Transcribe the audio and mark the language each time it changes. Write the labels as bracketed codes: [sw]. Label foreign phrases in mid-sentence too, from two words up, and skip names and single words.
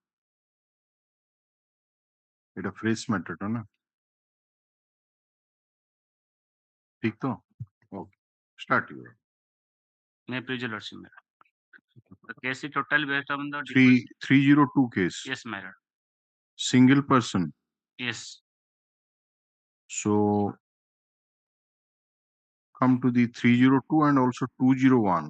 [en] এটা fresh matter ଟା ନା ठीक ତ okay start your May please your lordship, madam. The case is totally based upon the 302 case. Yes, madam. Single person. Yes. So come to the 302 and also 201.